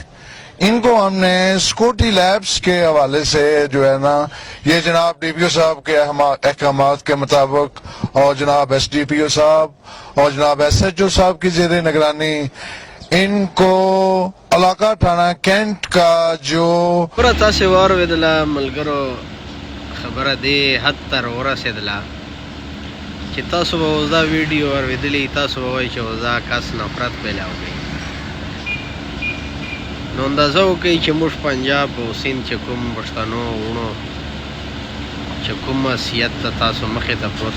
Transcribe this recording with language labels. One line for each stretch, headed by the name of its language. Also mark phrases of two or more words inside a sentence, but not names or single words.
Urdu: ان کو ہم نے
English: security labs
Urdu: کے حوالے سے جو ہے نا، یہ جناب DPO صاحب کے احکامات کے مطابق اور جناب SDPO صاحب اور جناب SHO صاحب کی زیرِ نگرانی ان کو علاقہ تھانہ کینٹ کا جو
Pashto: پوره تاسې واورېدله ملګرو، خبره دې حد ته راورسېدله چې تاسو به اوس دا ویډیو اورېدلي، تاسو به وایئ چې اوس دا کس نفرت پیدا وکړي. نو اندازه وکړئ چې موږ پنجاب او سیند چې کوم پښتنو وروڼو چې کوم حیثیت ته تاسو مخې ته پروت